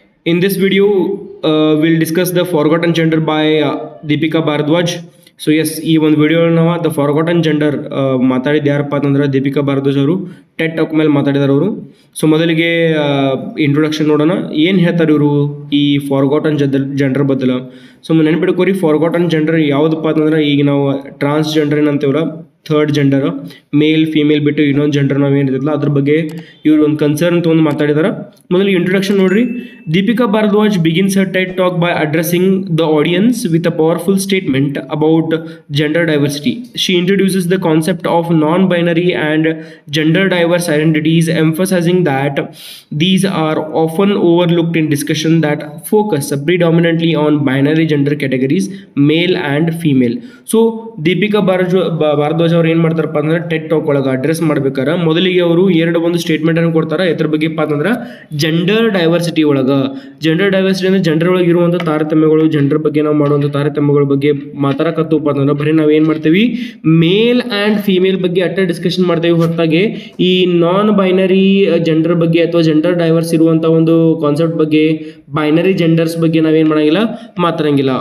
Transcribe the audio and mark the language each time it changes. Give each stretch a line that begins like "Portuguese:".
English: In this video, we'll discuss the forgotten gender by Deepika Bharadwaj.
Kannada: So yes, ಈ ಒಂದು video ನಾವು the forgotten gender ಮಾತಾಡಿದ ಯಾರಪ್ಪ ಅಂತಂದ್ರೆ ದೀಪಿಕಾ ಭಾರದ್ವಾಜ್ ಅವರು ಟೆಟ್ ಟಾಕ್ ಮೇಲೆ ಮಾತಾಡಿದಾರೆ ಅವರು. ಸೊ ಮೊದಲಿಗೆ ಇಂಟ್ರೊಡಕ್ಷನ್ ನೋಡೋಣ. ಏನು ಹೇಳ್ತಾರೆ ಇವರು ಈ ಫಾರ್ಗಾಟನ್ ಜೆಂಡರ್ ಬದಲು. ಸೊ ನೆನ್ಪಿಡ್ಕೋರಿ, ಫಾರ್ಗಾಟನ್ ಜೆಂಡರ್ ಯಾವುದಪ್ಪ ಅಂತಂದ್ರೆ ಈಗ ನಾವು ಟ್ರಾನ್ಸ್ಜೆಂಡರ್ ಏನಂತೀವಲ್ಲ, ಥರ್ಡ್ ಜೆಂಡರ್, ಮೇಲ್ ಫೀಮೇಲ್ ಬಿಟ್ಟು ಇನ್ನೊಂದು ಜೆಂಡರ್ ನಾವು ಏನಿರ್ತಲ್ಲ ಅದ್ರ ಬಗ್ಗೆ ಇವರು ಒಂದು ಕನ್ಸರ್ನ್ ತೊಗೊಂಡು ಮಾತಾಡಿದಾರೆ. ಮೊದಲಿಗೆ ಇಂಟ್ರೊಡಕ್ಷನ್ ನೋಡ್ರಿ.
English: Deepika Bharadwaj begins her TED talk by addressing the audience with a powerful statement about gender diversity. She introduces the concept of non-binary and gender diverse identities, emphasizing that these are often overlooked in discussion that focus predominantly on binary gender categories, male and female.
Kannada: So Deepika Bharadwaj ಅವರು ಏನು ಮಾಡ್ತಾರಪ್ಪ ಅಂದ್ರೆ Ted talk ಒಳಗೆ address ಮಾಡ್ಬೇಕಾರೆ ಮೊದಲಿಗೆ ಅವರು ಒಂದು statement ಅನ್ನು ಕೊಡ್ತಾರೆ. ಎದ್ರ ಬಗ್ಗೆಪ್ಪ ಅಂತಂದ್ರೆ ಜೆಂಡರ್ ಡೈವರ್ಸಿಟಿ ಒಳಗೆ. ಜೆಂಡರ್ ಡೈವರ್ಸಿಟಿ ಅಂದ್ರೆ ಜೆಂಡರ್ ಒಳಗೆ ಇರುವಂಥ ತಾರತಮ್ಯಗಳು, ಜೆಂಡರ್ ಬಗ್ಗೆ ನಾವು ಮಾಡುವಂಥ ತಾರತಮ್ಯಗಳ ಬಗ್ಗೆ ಮಾತಾಡಕತ್ತಪ್ಪ ಅಂತಂದ್ರೆ ಬರೀ ನಾವು ಏನು ಮಾಡ್ತೀವಿ, ಮೇಲ್ ಆ್ಯಂಡ್ ಫೀಮೇಲ್ ಬಗ್ಗೆ ಅಷ್ಟೇ ಡಿಸ್ಕಷನ್ ಮಾಡ್ತೇವೆ ಹೊರತಾಗಿ ಈ ನಾನ್ ಬೈನರಿ ಜೆಂಡರ್ ಬಗ್ಗೆ ಅಥವಾ ಜೆಂಡರ್ ಡೈವರ್ಸ್ ಇರುವಂಥ ಒಂದು ಕಾನ್ಸೆಪ್ಟ್ ಬಗ್ಗೆ, ಬೈನರಿ ಜೆಂಡರ್ಸ್ ಬಗ್ಗೆ ನಾವೇನು ಮಾಡೋಂಗಿಲ್ಲ, ಮಾತಾಡಂಗಿಲ್ಲ.